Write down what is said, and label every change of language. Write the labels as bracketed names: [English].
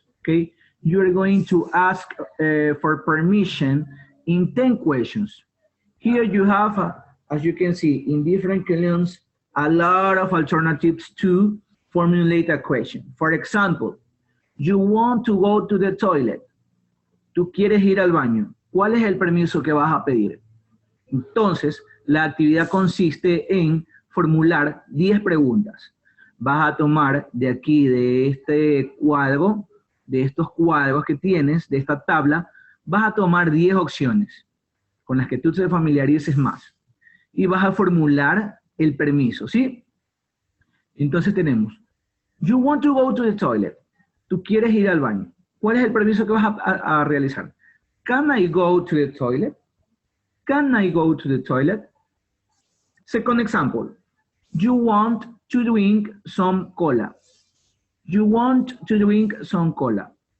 [English] Okay, you are going to ask for permission in 10 questions. Here you have as you can see in different columns, a lot of alternatives to formulate a question. For example, you want to go to the toilet. [Spanish] Tú quieres ir al baño. ¿Cuál es el permiso que vas a pedir? Entonces, la actividad consiste en formular 10 preguntas. Vas a tomar de aquí, de este cuadro, de estos cuadros que tienes, de esta tabla, vas a tomar 10 opciones. con las que tú te familiarices más. Y vas a formular el permiso, ¿sí? Entonces tenemos, [English] you want to go to the toilet. [Spanish] Tú quieres ir al baño. ¿Cuál es el permiso que vas a realizar? [English] Can I go to the toilet? Can I go to the toilet? Second example, you want to drink some cola. You want to drink some cola.